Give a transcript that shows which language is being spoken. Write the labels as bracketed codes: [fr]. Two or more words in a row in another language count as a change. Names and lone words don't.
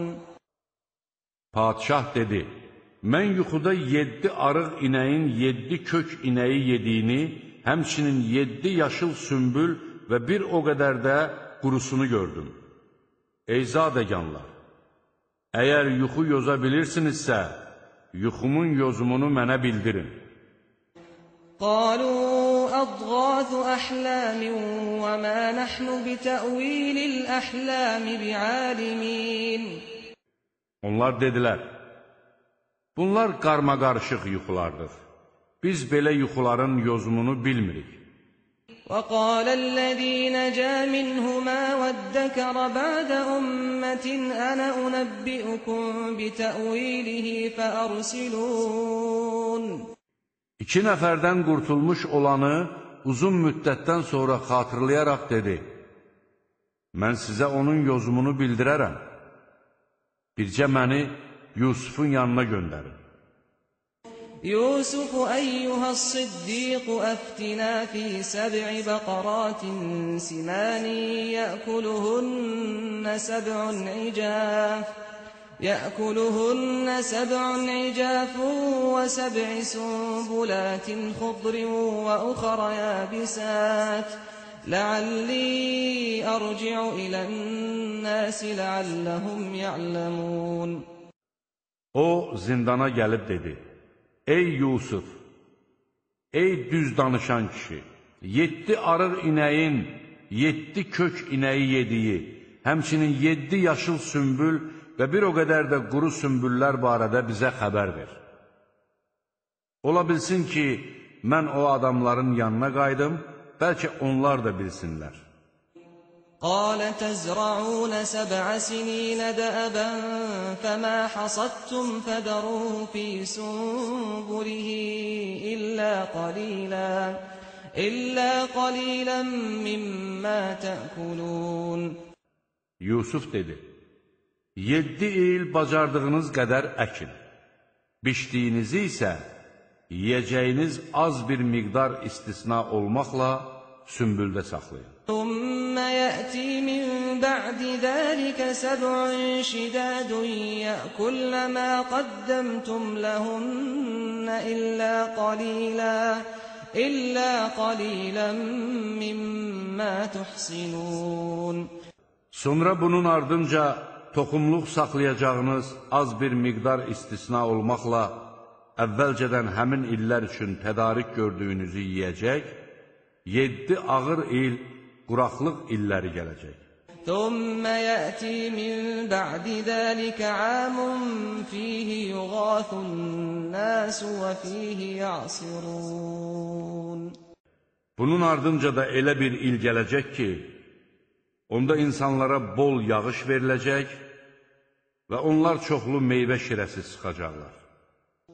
[az] Padişah dedi: Mən yuxuda 7 arıq inəyin 7 kök inəyi yediyini, həmçinin 7 yaşıl sümbül və bir o qədər də qurusunu gördüm. Ey zadəganlar! Əgər yuxu yoza bilirsinizsə, yuxumun yozumunu mənə bildirin. [ar] قالوا أضغاث أحلام وما نحن بتأويل الأحلام بعالمين. [az] Onlar dedilər: Bunlar qarmaqarışıq yuxulardır. Biz belə yuxuların yozumunu bilmirik. [ar] وقال الذي نجا منهما وادكر بعد أمة أنا أنبئكم بتأويله فأرسلون. [az] İki nəfərdən qurtulmuş olanı uzun müddətdən sonra xatırlayaraq dedi: Mən sizə onun yozumunu bildirərəm. Bircə məni Yusufun yanına göndərin. [ar] يوسف أيها الصديق أفتنا في 7 بقرات سمان يأكلهن 7 عجاف و7 سنبلات خضر وأخر يابسات لعلي أرجع إلى الناس لعلهم يعلمون. [az] O zindana gəlib dedi: Ey Yusuf, ey düz danışan kişi, 7 arıq inəyin 7 kök inəyi yediyi, həmçinin 7 yaşıl sümbül və bir o qədər də quru sümbüllər barədə bizə xəbər ver. Ola bilsin ki, mən o adamların yanına qaydım, bəlkə onlar da bilsinlər. [ar] قال تزرعون 7 سنين دأبا فما حصدتم فذروه في سنبله إلا قليلا مما تأكلون. [az] Yusuf dedi: 7 il bacardığınız qədər əkin, biçdiyinizi isə yiyəcəyiniz az bir miqdar istisna olmaqla sümbüldə saxlayın. [ar] ثم يأتي من بعد ذلك 7 شداد يأكلن ما قدمتم لهن إلا قليلا مما تحصنون. [az] Sonra bunun ardınca toxumluq saxlayacağınız az bir miqdar istisna olmaqla əvvəlcədən həmin illər üçün tədarik gördüyünüzü yeyəcək, 7 ağır il quraqlıq illəri gələcək. [ar] ثم يأتي من بعد ذلك عام فيه يغاث الناس وفيه يعصرون. [az] Bunun ardınca da elə bir il gələcək ki, onda insanlara bol yağış veriləcək və onlar çoxlu meyvə şirəsi sıxacaqlar.